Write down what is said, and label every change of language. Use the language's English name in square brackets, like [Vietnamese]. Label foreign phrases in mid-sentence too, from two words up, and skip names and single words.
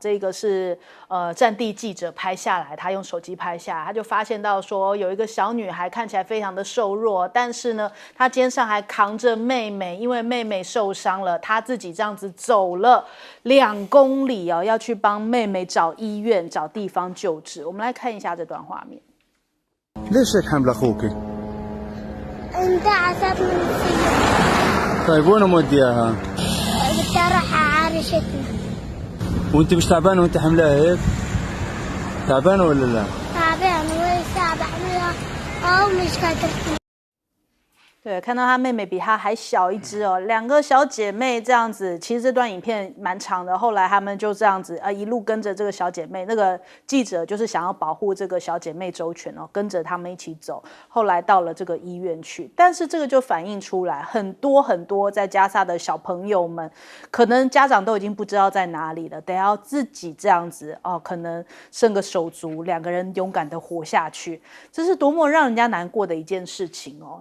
[Chinese] 这个是战地记者拍下来，他用手机拍下来，他就发现到说有一个小女孩看起来非常的瘦弱，但是呢，她肩上还扛着妹妹，因为妹妹受伤了，她自己这样子走了2公里哦，要去帮妹妹找医院、找地方救治。我们来看一下这段画面。 [Arabic] ليش هيك حامل اخوك؟ انت عصبني نسيت. طيب وين مودياها؟ بدي اروح عرشتنا. وانت مش تعبانه وانت حاملاها هيك؟ تعبانه ولا لا؟ تعبان وساعة بحملها او مش قادرة. [Chinese] 对，看到她妹妹比她还小一只哦，2个小姐妹这样子。其实这段影片蛮长的，后来他们就这样子一路跟着这个小姐妹。那个记者就是想要保护这个小姐妹周全哦，跟着他们一起走。后来到了这个医院去，但是这个就反映出来很多在加萨的小朋友们，可能家长都已经不知道在哪里了，得要自己这样子哦，可能剩个手足，2个人勇敢的活下去，这是多么让人家难过的一件事情哦。